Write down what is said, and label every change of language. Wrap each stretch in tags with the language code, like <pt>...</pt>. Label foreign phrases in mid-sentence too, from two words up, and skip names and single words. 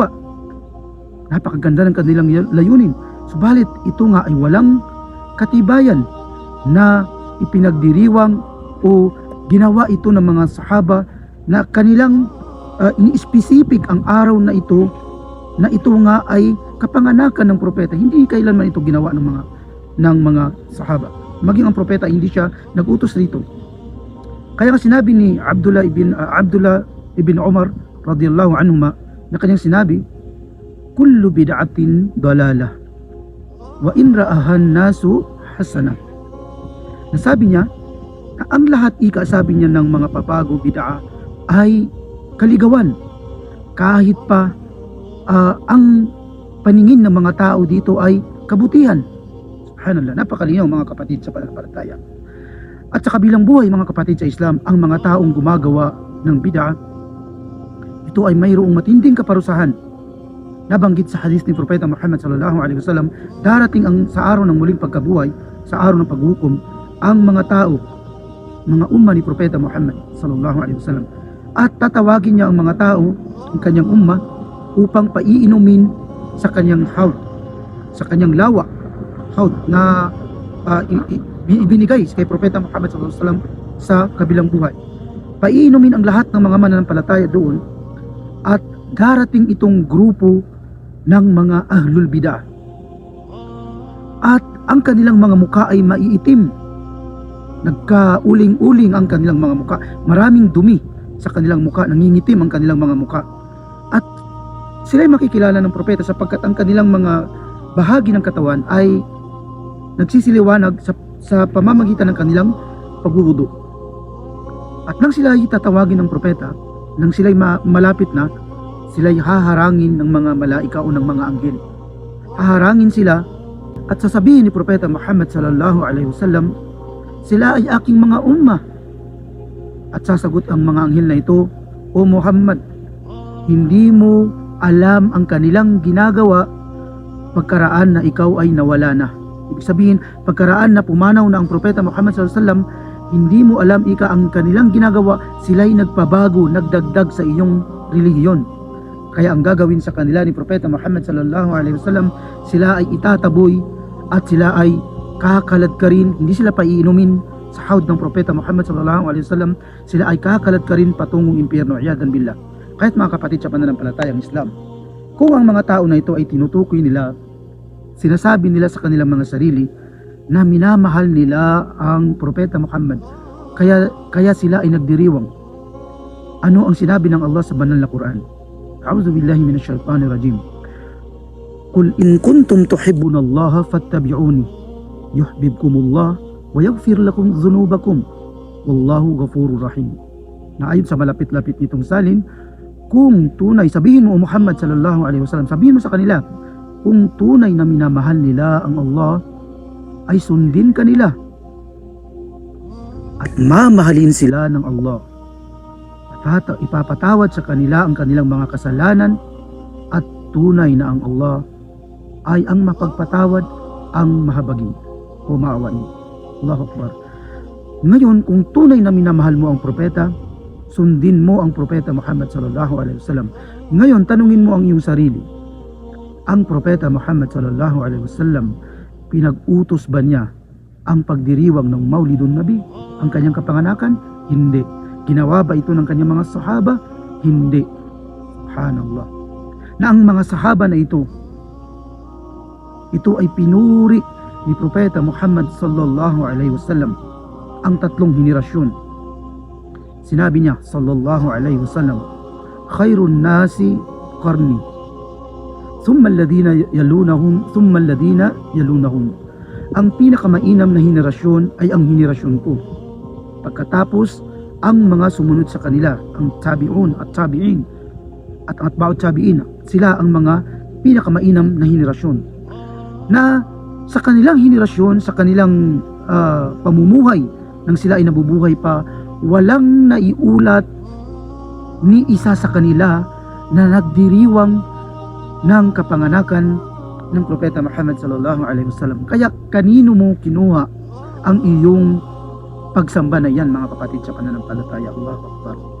<tl>Napakaganda ng kanilang layunin. Subalit ito nga ay walang katibayan na ipinagdiriwang o ginawa ito ng mga sahaba na kanilang ini-specific ang araw na ito nga ay kapanganakan ng propeta. Hindi kailanman ito ginawa ng mga sahaba. Maging ang propeta hindi siya nagutos rito. Kaya nga sinabi ni Abdullah ibn Umar</tl> <ar>رضي الله عنهما,</ar> <tl>na kanyang sinabi,</tl> <ar>كل بدعة ضلالة وإن رآها الناس حسنة.</ar> <tl>Nasabi niya na ang lahat, sabi niya, ng mga pabago bid'a ay kaligawan, kahit pa ang paningin ng mga tao dito ay kabutihan. Subhanallah, napakalinaw mga kapatid sa pananampalataya. At sa kabilang buhay mga kapatid sa Islam, ang mga taong gumagawa ng bid'a, ito ay mayroong matinding kaparusahan. Nabanggit sa hadith ni Propeta Muhammad</tl> <ar>صلى الله عليه وسلم,</ar> <tl>darating sa araw ng muling pagkabuhay, sa araw ng paghukom, ang mga tao, mga umma ni Propeta Muhammad</tl> <ar>صلى الله عليه وسلم,</ar> <tl>at tatawagin niya ang mga tao, ang kanyang umma, upang paiinumin sa kanyang haud, sa kanyang lawa, haud na ibinigay kay Propeta Muhammad</tl> <ar>صلى الله عليه وسلم</ar> <tl>sa kabilang buhay. Paiinumin ang lahat ng mga mananampalataya doon, at darating itong grupo ng mga</tl> <ar>أهل البدعة,</ar> <tl>at ang kanilang mga muka ay maiitim, nagkauling-uling ang kanilang mga muka, maraming dumi sa kanilang muka, nangingitim ang kanilang mga muka, at sila ay makikilala ng propeta sapagkat ang kanilang mga bahagi ng katawan ay nagsisiliwanag sa pamamagitan ng kanilang pagwuwudu. At nang sila ay tatawagin ng propeta, nang sila ay malapit na, sila ay haharangin ng mga malaika o ng mga anghel. Haharangin sila at sasabihin ni Propeta Muhammad</tl> <ar>صلى الله عليه وسلم,</ar> <tl>sila ay aking mga umma. At sasagot ang mga anghel na ito, O Muhammad, hindi mo alam ang kanilang ginagawa pagkaraan na ikaw ay nawala na. Ibig sabihin, pagkaraan na pumanaw na ang Propeta Muhammad</tl> <ar>صلى الله عليه وسلم,</ar> <tl>hindi mo alam ang kanilang ginagawa, sila'y nagpabago, nagdagdag sa iyong relihiyon. Kaya ang gagawin sa kanila ni Propeta Muhammad</tl> <ar>صلى الله عليه وسلم,</ar> <tl>sila ay itataboy at sila ay kakaladkarin, hindi sila paiinumin sa hawd ng Propeta Muhammad</tl> <ar>صلى الله عليه وسلم,</ar> <tl>sila ay kakaladkarin patungong impyerno,</tl> <ar>عياذا بالله.</ar> <tl>Kahit mga kapatid sa pananampalatayang Islam, kung ang mga tao na ito ay tinutukoy nila, sinasabi nila sa kanilang mga sarili na minamahal nila ang Propeta Muhammad, kaya sila ay nagdiriwang. Ano ang sinabi ng Allah sa banal na Quran?</tl> <ar>أعوذ بالله من الشيطان الرجيم قل إن كنتم تحبون الله فاتبعوني يحببكم الله ويغفر لكم ذنوبكم والله غفور رحيم.</ar> <tl>Na ayon sa malapit-lapit nitong salin, kung tunay, sabihin mo o Muhammad</tl> <ar>صلى الله عليه وسلم,</ar> <tl>sabihin mo sa kanila, kung tunay na minamahal nila ang Allah, ay sundin kanila at mamahalin sila ng Allah. At ipapatawad sa kanila ang kanilang mga kasalanan, at tunay na ang Allah ay ang mapagpatawad, ang mahabagin o maawain.</tl> <ar>الله أكبر.</ar> <tl>Ngayon, kung tunay na minamahal mo ang propeta, sundin mo ang Propeta Muhammad</tl> <ar>صلى الله عليه وسلم.</ar> <tl>Ngayon, tanungin mo ang iyong sarili. Ang Propeta Muhammad</tl> <ar>صلى الله عليه وسلم,</ar> <tl>pinag-utos ba niya ang pagdiriwang ng</tl> <ar>مولد النبي,</ar> <tl>ang kanyang kapanganakan? Hindi. Ginawa ba ito ng kanyang mga sahaba? Hindi. Subhanallah. Na ang mga sahaba na ito ay pinuri ni Propeta Muhammad</tl> <ar>صلى الله عليه وسلم,</ar> <tl>ang tatlong henerasyon. Sinabi niya</tl> <ar>صلى الله عليه وسلم خير الناس قرني ثم الذين يلونهم ثم الذين يلونهم, thumma alladhina yalunahum.</ar> <tl>Ang pinakamainam na henerasyon ay ang henerasyon ko. Pagkatapos, ang mga sumunod sa kanila, ang tabi'un at tabi'in at ang</tl> <ar>أتباع التابعين,</ar> <tl>sila ang mga pinakamainam na henerasyon. Na sa kanilang henerasyon, sa kanilang pamumuhay, nang sila ay nabubuhay pa, walang naiulat ni isa sa kanila na nagdiriwang ng kapanganakan ng Propeta Muhammad</tl> <ar>صلى الله عليه وسلم.</ar> <tl>Kaya kanino mo kinuha ang iyong pagsamba na yan, mga kapatid sa pananampalataya?</tl> <ar>الله أكبر.</ar>